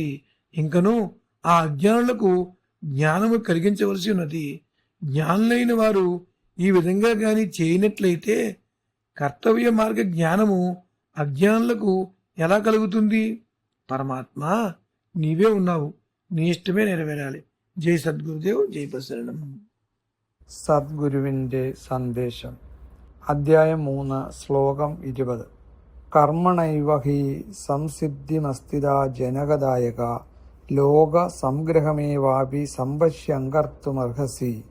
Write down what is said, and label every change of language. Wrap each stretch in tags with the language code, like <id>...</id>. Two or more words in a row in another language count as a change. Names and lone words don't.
<te>ఇంకను ఆ అజ్ఞానులకు జ్ఞానము కలిగించవలసి ఉన్నది. జ్ఞానులైన వారు ఈ విధంగా గాని చేయనట్లయితే కర్తవ్య మార్గ జ్ఞానము అజ్ఞానులకు ఎలా కలుగుతుంది? పరమాత్మ నీవే ఉన్నావు, నీ ఇష్టమే నెరవేరాలి. జై సద్గురుదేవ్,</te> <ml>ജയ് പ്രസരണം. സദ്ഗുരുവിൻ്റെ സന്ദേശം. അധ്യായം 3, ശ്ലോകം 20.</ml> <sa>കർമ്മണൈവ ഹി സംസിദ്ധിമസ്തിദ ജനകദായക ലോക സംഗ്രഹമേവാപി സംപശ്യങ്കർത്തുമർഹസി.</sa>